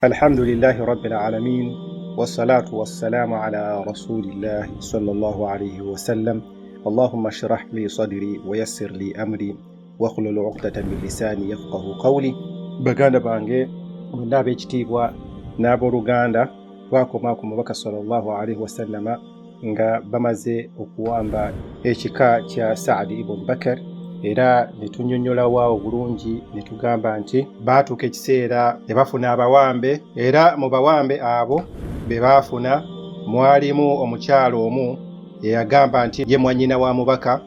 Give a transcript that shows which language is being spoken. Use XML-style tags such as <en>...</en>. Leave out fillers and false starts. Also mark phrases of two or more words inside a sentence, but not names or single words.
<ar>الحمد لله رب العالمين والصلاة والسلام على رسول الله صلى الله عليه وسلم. اللهم اشرح لي صدري ويسر لي أمري واحلل عقدة من لساني يفقه قولي.</ar> <lg>baganda bange mwenna ab'ekitiibwa n'abooluganda twakoma ku mubaka</lg> <ar>صلى الله عليه وسلم</ar> <lg>nga bamaze okuwamba ekika kya Saadi ibn Bakar, era ne tunnyonnyola waawo bulungi ne tugamba nti baatuuka ekiseera ne bafuna abawambe, era mu bawambe abo be baafuna mwalimu omukyalo omu eyagamba nti ye mwannyina wa mubaka.</lg>